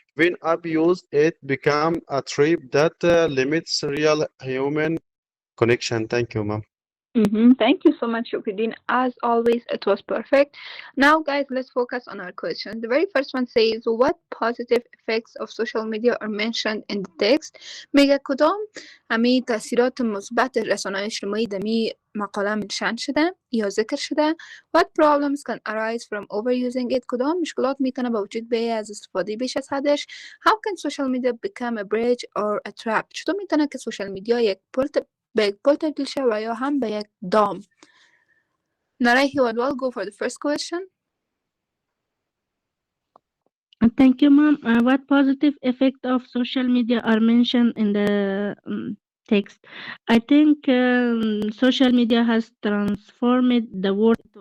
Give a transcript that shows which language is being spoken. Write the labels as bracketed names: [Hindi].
[English] When abused, it becomes a trap that limits real human connection. Thank you, ma'am. Thank you so much, Shukridin. As always, it was perfect. Now, guys, let's focus on our question. The very first one says, what positive effects of social media are mentioned in the text? [Persian] میگه کدام امی تاثیرات مثبت رسانه‌های اجتماعی دمی مقاله منشن شده یا ذکر شده. [English] What problems can arise from overusing it? [Persian] کدام مشکلات میتونه به وجود بیاید از استفاده بیش از حدش. [English] How can social media become a bridge or a trap? [Persian] چطور میتونه که سوشال میدیا یک به یک پل تبدیل شه و یا هم به یک دام. [English] Narai, he will go for the first question. Thank you, ma'am. What positive effect of social media are mentioned in the text? I think social media has transformed the world.